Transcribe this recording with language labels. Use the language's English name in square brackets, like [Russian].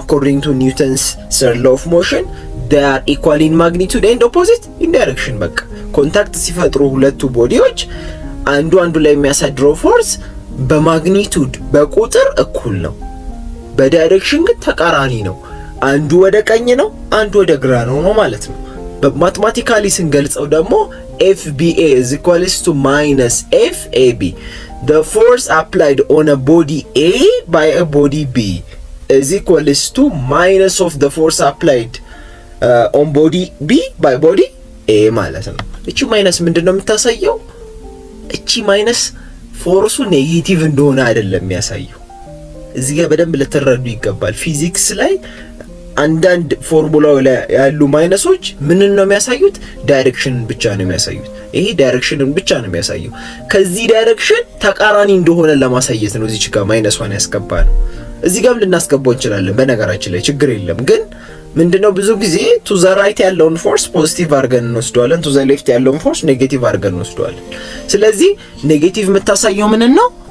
[English] according to Newton's third law of motion they are equal in magnitude and opposite in direction። [Amharic] በቃ ኮንታክት ሲፈጥሩ ሁለቱ ቦዲዎች አንዱ ላይ የሚያሳድረው ፎርስ በማግኒቱድ በቁጥር እኩል ነው፣ በዳይሬክሽን ግን ተቃራኒ ነው። አንዱ ወደ ቀኝ ነው፣ አንዱ ወደ ግራ ነው ማለት ነው። በማቴማቲካሊ ስንገልጸው ደግሞ [English] FBA is equals to minus FAB. The force applied on a body A by a body B is equals to minus of the force applied on body B by body A [Amharic] ማለት ነው። እቺ ማይነስ ምንድነው የምታሳየው? እቺ ማይነስ ፎርሱ ኔጌቲቭ እንደሆነ አይደለም የሚያሳየው። እዚህ ጋር በደንብ ልትረዱ ይገባል። ፊዚክስ ላይ አንዳንድ ፎርሙላው ላይ ያሉ ማይነሶች ምንን ነው የሚያሳዩት? ዳይሬክሽንን ብቻ ነው የሚያሳዩት። ይሄ ዳይሬክሽንን ብቻ ነው የሚያሳየው። ከዚህ ዳይሬክሽን ተቃራኒ እንደሆነ ለማሳየት ነው እዚህ ጋር ማይነሷን ያስገባነው። እዚህ ጋርም ልናስገባው እንችላለን በነገራችን ላይ ችግር የለም። ግን ምንድነው ብዙ ጊዜ ቱ ዘ ራይት ያለውን ፎርስ ፖዚቲቭ አድርገን እንወስደዋለን፣ ቱ ዘ ሌፍት ያለውን ፎርስ ኔጌቲቭ አድርገን እንወስደዋለን። ስለዚህ ኔጌቲቭ የምታሳየው ምን ነው?